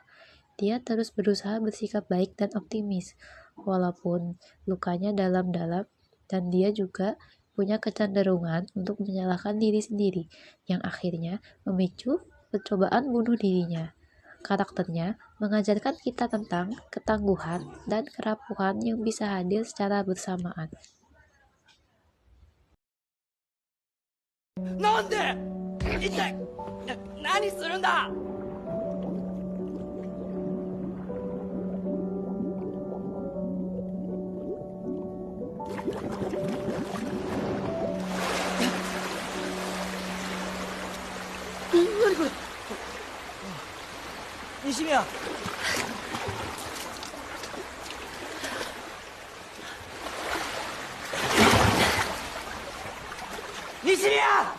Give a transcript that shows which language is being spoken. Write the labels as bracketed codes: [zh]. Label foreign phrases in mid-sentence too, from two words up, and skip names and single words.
[id] Dia terus berusaha bersikap baik dan optimis, walaupun lukanya dalam-dalam, dan dia juga punya kecenderungan untuk menyalahkan diri sendiri, yang akhirnya memicu percobaan bunuh dirinya. Karakternya mengajarkan kita tentang ketangguhan dan kerapuhan yang bisa hadir secara bersamaan. [ja] なんで一体何するんだ何これ西宮西宮